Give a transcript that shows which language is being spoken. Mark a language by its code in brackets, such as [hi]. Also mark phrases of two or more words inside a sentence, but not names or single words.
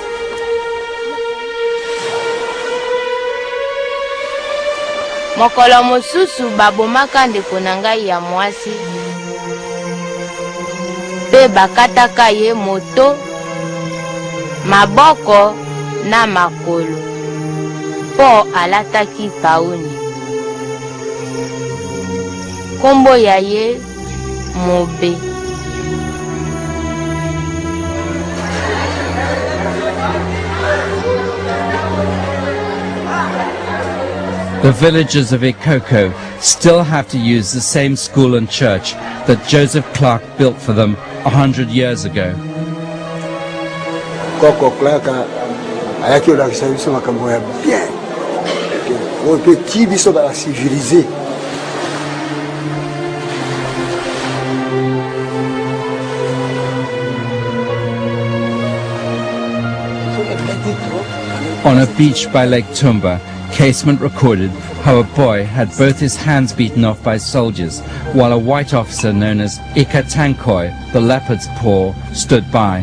[ln] Mokolo mosusu babomaka ndeko na ngai ya mwasi pe bakataka ye moto, maboko na makolo po alataki pauni. Kombo ya ye Mobe. [en] The villagers of Ikoko still have to use the same school and church that Joseph Clark built for them 100 years ago. [ln] Koko Clark ayaki olakisa biso makambo ya bien. [fr] On peut [ln] ti biso ba civiliser. [en] On a beach by Lake Tumba, Casement recorded how a boy had both his hands beaten off by soldiers, while a white officer known as Ikatankoi, the leopard's paw, stood by.